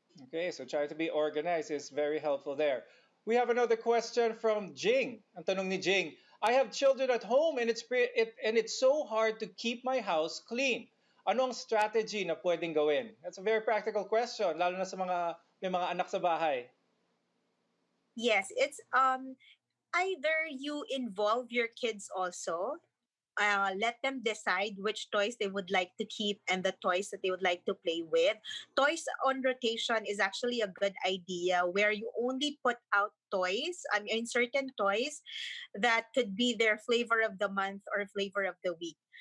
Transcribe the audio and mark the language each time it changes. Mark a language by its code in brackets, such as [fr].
[en] Okay, so try to be organized is very helpful there. We have another question from Jing. [tl] Ang tanong ni Jing, [en] I have children at home and it's so hard to keep my house clean. [tl] Anong strategy na pwedeng gawin? [en] That's a very practical question, [tl] lalo na sa mga may mga anak sa bahay. [en] Yes, it's either you involve your kids also, let them decide which toys they would like to keep and the toys that they would like to play with. Toys on rotation is actually a good idea where you only put out toys, I mean, certain toys that could be their flavor of the month or flavor of the week.